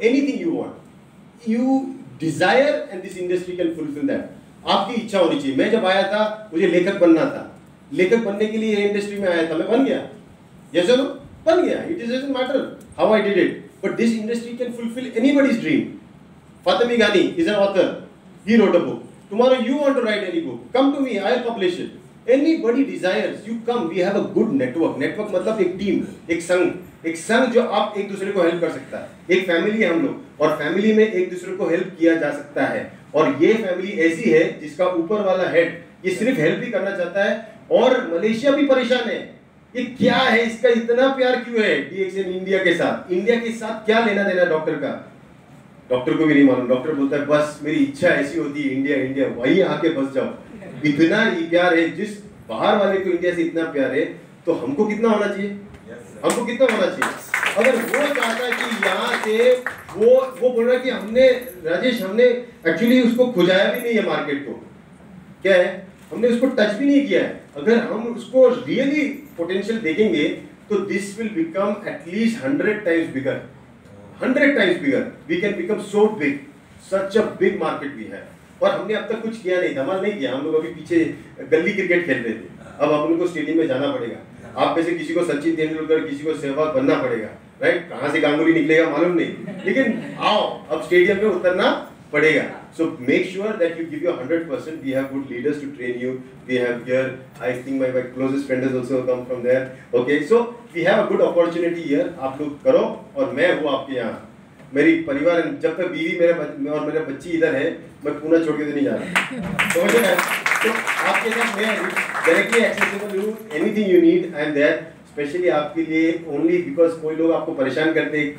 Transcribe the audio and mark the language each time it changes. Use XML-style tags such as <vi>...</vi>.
<en>Anything you want, you desire and this industry can fulfil that.</en> <hi>आपकी इच्छा होनी चाहिए। मैं जब आया था मुझे लेखक बनना था, लेखक बनने के लिए इंडस्ट्री में आया था, मैं बन गया, यस और नो, बन गया।</hi> <en>It is doesn't matter how I did it, but this industry can fulfil anybody's dream. Fatami Ghani is an author. He wrote a book. Tomorrow you want to write any book, come to me, I'll publish it. Anybody desires, you come. We have a good network.</en> <hi>Network मतलब एक team, एक संघ जो आप एक दूसरे को help कर सकता है। एक फैमिली है हम लोग, और फैमिली में एक दूसरे को हेल्प किया जा सकता है। और ये फैमिली ऐसी है जिसका ऊपर वाला हेड ये सिर्फ हेल्प ही करना चाहता है। और मलेशिया भी परेशान है, ये क्या है, इसका इतना प्यार क्यों है DXN इंडिया के साथ। इंडिया के साथ क्या लेना देना डॉक्टर का, डॉक्टर को भी नहीं मालूम। डॉक्टर बोलता है बस मेरी इच्छा ऐसी होती है, इंडिया वहीं आके बस जाओ। इतना ही प्यार है, जिस बाहर वाले को इंडिया से इतना प्यार है तो हमको कितना होना चाहिए, हमको कितना होना चाहिए। अगर वो चाहता है कि यहाँ से वो बोल रहा है कि हमने राजेश, हमने एक्चुअली उसको खुजाया भी नहीं है मार्केट को, क्या है, हमने उसको टच भी नहीं किया है। अगर हम उसको रियली पोटेंशियल देखेंगे तो</hi> <en>This will become at least 100 times bigger, 100 times bigger. We can become so big, such a big market we have.</en> <hi>और हमने अब तक कुछ किया नहीं, धमाल नहीं किया। हम लोग अभी पीछे गली क्रिकेट खेल रहे थे, अब हम लोग को स्टेडियम में जाना पड़ेगा। आप में से किसी को सचिन तेंदुलकर, किसी को सहवाग बनना पड़ेगा, राइट। कहाँ से गांगुली निकलेगा मालूम नहीं, लेकिन आओ अब स्टेडियम में उतरना पड़ेगा।</hi> <en>So make sure that you give your 100%. We have good leaders to train you. We have here, I think my closest friend has also come from there. Okay, so we have a good opportunity here.</en> <hi>आप लोग करो और मैं हूँ आपके यहाँ। मेरी परिवार, जब तक बीवी और मेरे बच्ची इधर है, मैं पूना छोड़ के तो नहीं जा रहा। समझ रहे हैं? तो आपके साथ मैं डायरेक्टली एक्सेसिबल हूँ।</hi> <en>anything you need I am there,</en> <hi>specially आपके लिए ओनली बिकॉज कोई लोग आपको परेशान करते हैं।</hi>